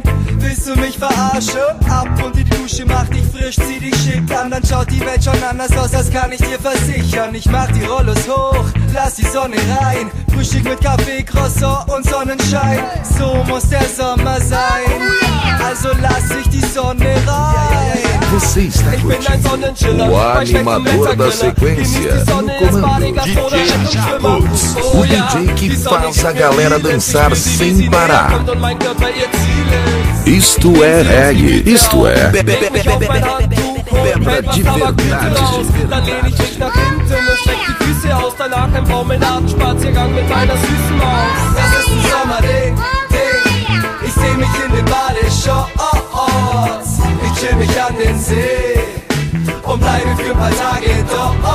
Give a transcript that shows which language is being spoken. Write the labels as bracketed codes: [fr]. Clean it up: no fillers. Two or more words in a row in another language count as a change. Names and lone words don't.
[de] Willst du mich verarschen? Ab und die Dusche macht dich frisch, zieh dich schick an, dann schaut die Welt schon anders aus, das kann ich dir versichern. Ich mach die Rollos hoch, lass die Sonne rein, Frühstück mit Kaffee, Croissant und Sonnenschein. So muss der Sommer sein, also lass ich die Sonne rein. [pt] Você está [de] Ich bin ein [pt] curtindo [de] Sonnenchiller, [pt] o animador da sequência no comando DJ Hoots, o DJ que faz a galera dançar sem parar. Isto é reggae, isto é Bebra de verdade. [de] Dann lehn ich mich nach hinten und streck die Füße aus, danach ein Promenadenspaziergang mit meiner süßen Maus. Das ist ein Sommerding, Ding. Ich seh mich in den Badeshorts. Ich chill mich an den See und bleibe für ein paar Tage dort.